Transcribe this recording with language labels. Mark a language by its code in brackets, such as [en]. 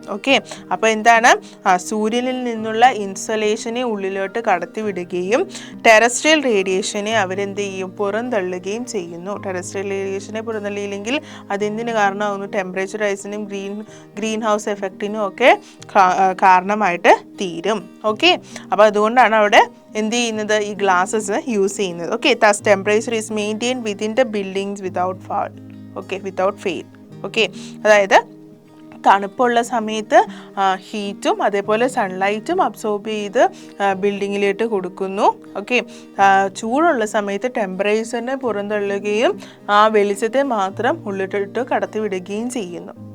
[ml] Okay, അപ്പോൾ എന്താണ്, സൂര്യനിൽ നിന്നുള്ള ഇൻസൊലേഷനെ ഉള്ളിലോട്ട് കടത്തി വിടുകയും ടെറസ്ട്രിയൽ റേഡിയേഷനെ അവരെന്ത് ചെയ്യും, പുറന്തള്ളുകയും ചെയ്യുന്നു. ടെറസ്ട്രിയൽ റേഡിയേഷനെ പുറന്തള്ളിയില്ലെങ്കിൽ അതെന്തിന് കാരണമാകുന്നു, ടെമ്പറേച്ചർ റൈസിനും ഗ്രീൻ ഹൗസ് എഫക്റ്റിനും ഒക്കെ കാരണമായിട്ട് തീരും. ഓക്കെ, അപ്പോൾ അതുകൊണ്ടാണ് അവിടെ എന്ത് ചെയ്യുന്നത്, ഈ ഗ്ലാസസ് യൂസ് ചെയ്യുന്നത്. [en] Okay, thus temperature is maintained within the buildings without fault. Okay, without fail. [ml] Okay, അതായത് തണുപ്പുള്ള സമയത്ത് ഹീറ്റും അതേപോലെ സൺലൈറ്റും അബ്സോർബ് ചെയ്ത് ബിൽഡിങ്ങിലേക്ക് കൊടുക്കുന്നു. ഓക്കെ, ചൂടുള്ള സമയത്ത് ടെമ്പറേച്ചറിനെ പുറന്തള്ളുകയും ആ വെളിച്ചത്തെ മാത്രം ഉള്ളിലിട്ട് കടത്തി വിടുകയും ചെയ്യുന്നു.